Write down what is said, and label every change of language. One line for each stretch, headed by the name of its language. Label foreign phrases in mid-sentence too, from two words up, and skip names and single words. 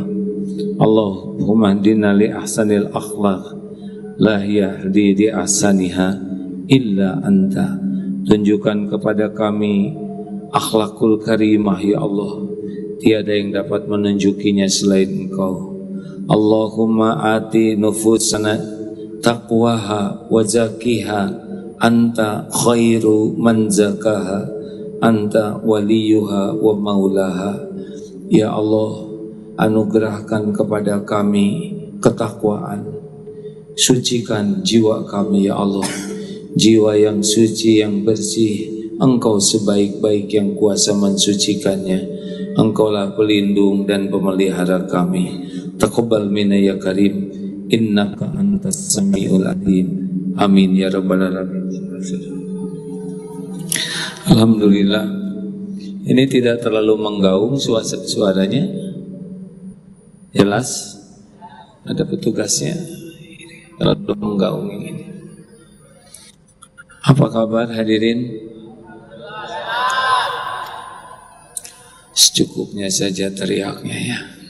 Arabic: اللهم اهدنا لأحسن الأخلاق لا يهدي لأحسنها إلا أنت.
Indonesian: Tunjukkan kepada kami
Arabic: الأخلاق الكريمة يا الله,
Indonesian: tiada yang dapat menunjukinya selain Engkau.
Arabic: اللهم آت نفوسنا تقواها وزكها أنت خير من زكاها أنت وليها ومولاها. يا الله,
Indonesian: anugerahkan kepada kami ketakwaan, sucikan jiwa kami ya Allah, jiwa yang suci, yang bersih. Engkau sebaik-baik yang kuasa mensucikannya. Engkaulah pelindung dan pemelihara kami.
Arabic: تقبل منا يا كريم إنك أنت السميع العليم. آمين يا رب العالمين.
Indonesian: Alhamdulillah, ini tidak terlalu menggaung suaranya. Jelas? Ada petugasnya. Terlalu menggaung yang ini. Apa kabar hadirin? Secukupnya saja teriaknya ya.